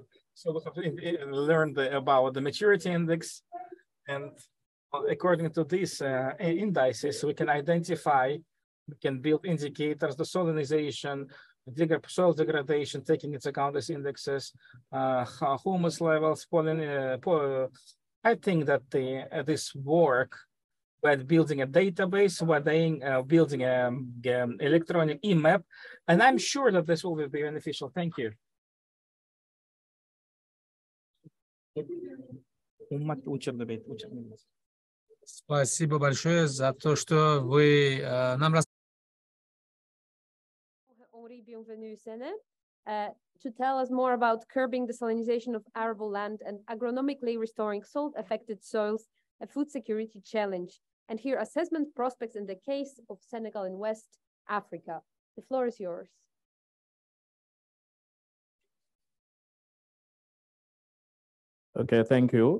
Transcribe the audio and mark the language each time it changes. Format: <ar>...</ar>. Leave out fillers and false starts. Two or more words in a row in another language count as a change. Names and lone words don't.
<en>So we have to learn about the maturity index, and according to these indices, we can identify, we can build indicators, the salinization, soil degradation, taking into account these indexes, humus levels, I think that this work, we're building a database, we're building an electronic e-map, and I'm sure that this will be beneficial. Thank you.</en> <ru>Спасибо большое за то, что вы нам рассказали.</ru> <fr>Henri, bienvenue,</fr> <en>Sene, to tell us more about curbing the salinization of arable land and agronomically restoring salt-affected soils, a food security challenge, and here assessment prospects in the case of Senegal in West Africa. The floor is yours. Okay, thank you.</en>